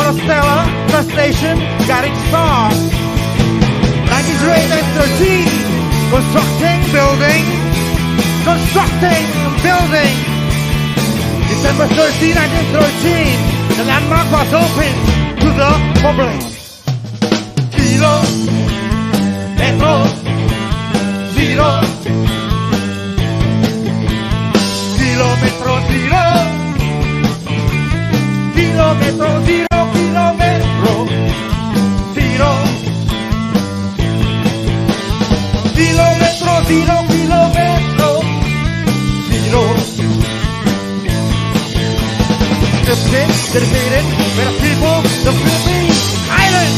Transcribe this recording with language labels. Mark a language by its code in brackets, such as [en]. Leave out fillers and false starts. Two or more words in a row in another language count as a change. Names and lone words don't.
[en] Monostella, the station, Garrick Star. 1913, constructing building. December 13, 1913, the landmark was open to the public. [es] Kilo, metro, zero. Kilometro zero. Kilometro zero, kilometro zero. Kilometro zero, kilometro zero. [en] Dedicated for the people of the Philippine Islands.